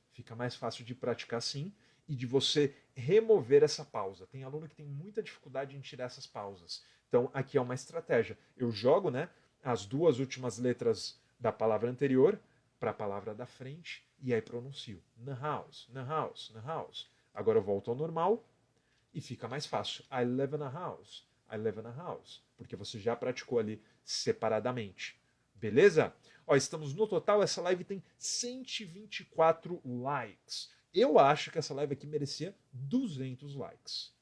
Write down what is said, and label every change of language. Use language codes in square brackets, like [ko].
[pt] Fica mais fácil de praticar assim e de você remover essa pausa. Tem aluno que tem muita dificuldade em tirar essas pausas. Então aqui é uma estratégia. Eu jogo, né, as duas últimas letras da palavra anterior para a palavra da frente e aí pronuncio. Na house, na house, na house. Agora eu volto ao normal e fica mais fácil. [en] I live in a house. I live in a house. [pt] Porque você já praticou ali separadamente. Beleza? Ó, estamos no total, essa live tem 124 likes. Eu acho que essa live aqui merecia 200 likes.